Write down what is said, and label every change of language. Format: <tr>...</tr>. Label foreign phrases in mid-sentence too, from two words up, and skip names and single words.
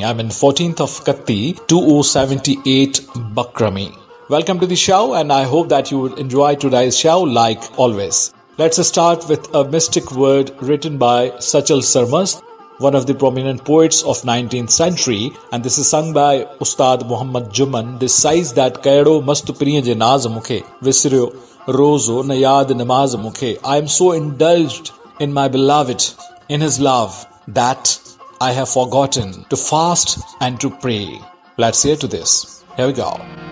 <en>14th of Katti, 2078 Bakrami. Welcome to the show, and I hope that you would enjoy today's show like always. Let's start with a mystic word written by Sachal Sarmast, one of the prominent poets of 19th century, and this is sung by Ustad Muhammad Juman. This says that</en> <sd>ڪيرو مست پرين جي ناز مونکي وسريو روزو نه ياد نماز مونکي.</sd> <en>I am so indulged in my beloved, in his love, that I have forgotten to fast and to pray. Let's hear to this. Here we go.</en>